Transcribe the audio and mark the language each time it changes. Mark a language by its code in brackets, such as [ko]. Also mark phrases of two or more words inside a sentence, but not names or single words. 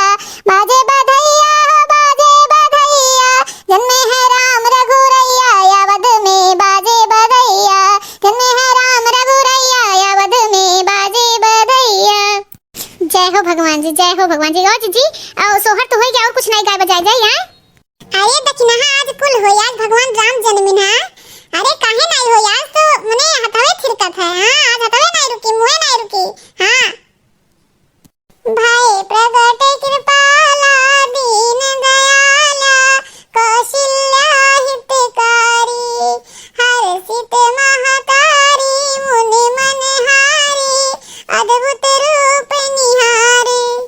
[awa] बाजे बधैया हो बाजे बधैया, जन्मे हैं राम रघुरैया अवध में बाजे बधैया, जन्मे हैं राम रघुरैया अवध में बाजे बधैया। जय हो भगवान जी, जय हो भगवान जी। और जी और सोहर तो हो गया, और कुछ नहीं गाय बजाय जाए यहाँ। अरे दक्षिणा आज कुल हो यार, भगवान राम जन्मिन है। अरे काहे नहीं हो यार, तो मने हथवे थिरकत है। हां आज हथवे नहीं रुकी, मुंह नहीं रुकी। हां भाई प्रगट कृपाला दीन दयाला, कौशल्या हितकारी, हर्षित महतारी, मुनि मनहारी, अद्भुत रूप निहारी।